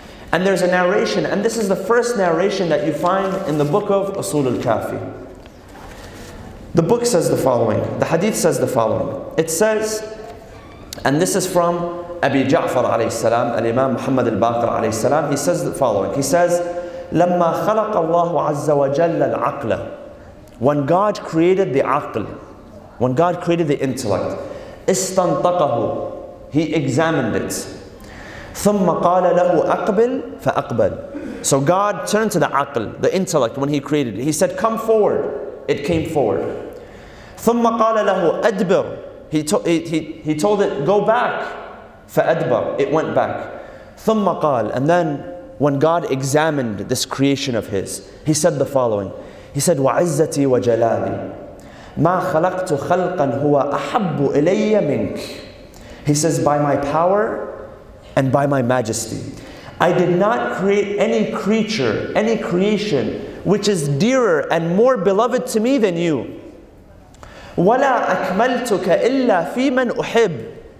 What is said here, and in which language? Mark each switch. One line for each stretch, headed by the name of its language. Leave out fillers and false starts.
English: And there's a narration, and this is the first narration that you find in the book of Usul al-Kafi. The book says the following, the hadith says the following. It says, and this is from Abi Ja'far alayhi salam, al-Imam Muhammad al-Baqir alayhi salam, he says the following. He says,
Arabic: لَمَّا خَلَقَ اللَّهُ عَزَّ وَجَلَّ الْعَقْلَ.
English: When God created the aql, when God created the intellect,
Arabic: إِسْتَنْطَقَهُ,
English: He examined it.
Arabic: ثُمَّ قَالَ لَهُ أَقْبِلْ فَأَقْبَلْ.
English: So God turned to the aql, the intellect, when He created it. He said, come forward. It came forward.
Arabic: ثُمَّ قَالَ لَهُ أَدْبِرْ.
English: He told it, go back.
Arabic: فَأَدْبَرْ.
English: It went back.
Arabic: ثُمَّ قَالَ.
English: And then when God examined this creation of His, He said the following. He said,
Arabic: وَعِزَّتِي وَجَلَالِي مَا خَلَقْتُ خَلْقًا هُوَ أَحَبُّ إِلَيَّ مِنْكَ.
English: He says, by my power and by my majesty, I did not create any creature, any creation, which is dearer and more beloved to me than you.
Arabic: وَلَا أَكْمَلْتُكَ إِلَّا فِي مَنْ أُحِبْ.